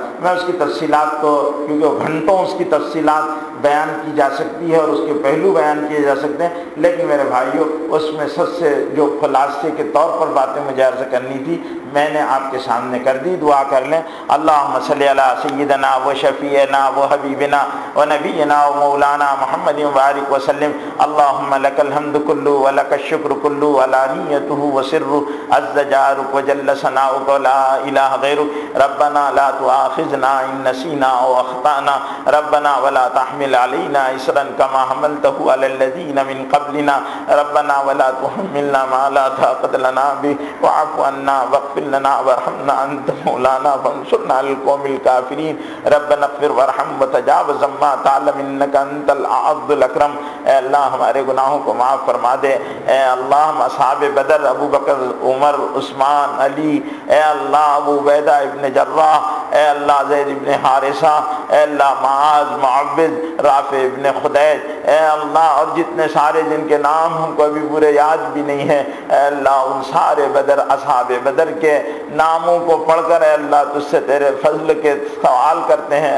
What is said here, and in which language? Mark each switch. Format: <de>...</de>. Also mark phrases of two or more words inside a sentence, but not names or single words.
<ur>میں اس کی تفصیلات تو کیونکہ گھنٹوں اس کی تفصیلات بیان کی جا سکتی ہے اور اس کے پہلو بیان کیے جا سکتے ہیں، لیکن میرے بھائیوں اس میں سب سے جو خلاصے کے طور پر باتیں مجھے عرض کرنی تھی میں نے آپ کے سامنے کر دی. دعا کر لیں.</ur> <ar>اللہم صلی علی سیدنا و شفیعنا و حبیبنا و نبینا و مولانا محمد وبارک وسلم. اللہم لک الحمد کلو و لک الشکر کلو علانیتہ و سرہ عز جارک و جل ثناؤک و لا الہ غیرک. ربنا لا تؤاخذنا ان نسینا او اخطانا، ربنا ولا تحمل علينا إصرا كما حملته على الذين من قبلنا، ربنا ولا تحملنا ما لا طاقة لنا به واعف عنا واغفر لنا وارحمنا أنت مولانا فانصرنا على القوم الكافرين. ربنا اغفر وارحم وتجاوز عما تعلم إنك أنت الأعز الأكرم.</ar> <ur>اے اللہ ہمارے گناہوں کو معاف فرما دے. اے اللہ اصحاب بدر ابو بکر، عمر، عثمان، علی، اے اللہ ابو عبیدہ ابن جراح، اے اللہ زید ابن حارثہ، اے اللہ معاذ، معوذ، رافع ابن خدیج، اے اللہ اور جتنے سارے جن کے نام ہم کو ابھی پورے یاد بھی نہیں ہیں، اے اللہ ان سارے بدر اصحاب بدر کے ناموں کو پڑھ کر اے اللہ تجھ سے تیرے فضل کے سوال کرتے ہیں.</ur>